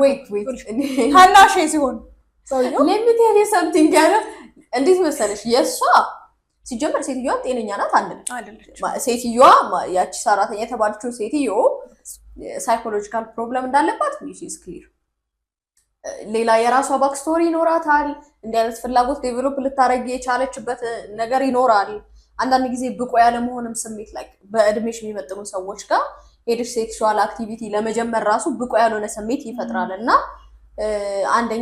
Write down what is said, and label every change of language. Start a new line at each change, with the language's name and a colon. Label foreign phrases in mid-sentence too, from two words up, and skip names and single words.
English: wait
Amharic: ታናሽ ሲሆን ሰውየው
English: let me tell you something
Amharic: ጋር እንዴት መሰለሽ የሷ ሲጀመር ሴትዮዋ ጤነኛ ናት አይደለች ሴትዮዋ ያቺ ሰራተኛ የተባለችው ሴትዮ
English: psychological problem
Amharic: እንዳለባት
English: which is clear
Amharic: ሌላ የራሷ
English: back story
Amharic: ይኖራታል እንደ አይነት ፍላጎት ዴቨሎፕ ልታረግ የቻለችበት ነገር ይኖራል አንዳንድ ጊዜ ብቆ ያለ መሆንም ስሜት ላይ በእድሜሽ የሚመጥኑ ሰዎች ጋር ሄድሽ
English: sexual activity
Amharic: ለመጀመር ራሱ ብቆ ያልሆነ ስሜት ይፈጥራልና አንደኛ